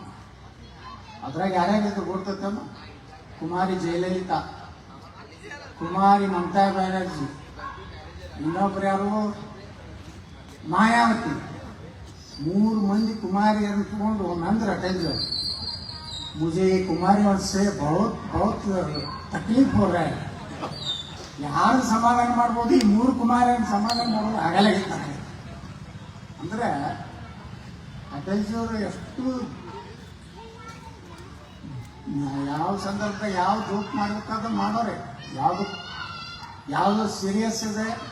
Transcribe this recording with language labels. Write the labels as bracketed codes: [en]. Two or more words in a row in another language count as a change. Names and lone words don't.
[kn] ಅದ್ರಾಗ ಯಾರ್ಯಾರಿದ್ರು ಗೊತ್ತೈತಮ್ಮ? ಕುಮಾರಿ ಜಯಲಲಿತಾ, ಕುಮಾರಿ ಮಮತಾ ಬ್ಯಾನರ್ಜಿ, ಇನ್ನೊಬ್ರು ಯಾರು ಮಾಯಾವತಿ. 3 ಮಂದಿ ಕುಮಾರಿಯನ್ನು ತಗೊಂಡು ನಂತರ ಅಟಲ್ಜಿ [hi] मुझे कुमारियों से बहुत बहुत तकलीफ हो रहा है. [kn] ಯಾರು ಸಮಾಧಾನ ಮಾಡ್ಬೋದು, ಈ 3 ಕುಮಾರಿಯನ್ನು ಸಮಾಧಾನ ಮಾಡೋದು ಆಗಲ್ಲ. ಅಂದ್ರೆ ಅಟಲ್ಜಿಯವರು ಎಷ್ಟು ಯಾವ ಸಂದರ್ಭದಾಗ ಯಾವ ಜೋಕ್ ಮಾಡ್ಬೇಕಾದ್ರೆ ಮಾಡೋರೆ, ಯಾವುದು ಸೀರಿಯಸ್ ಇದೆ.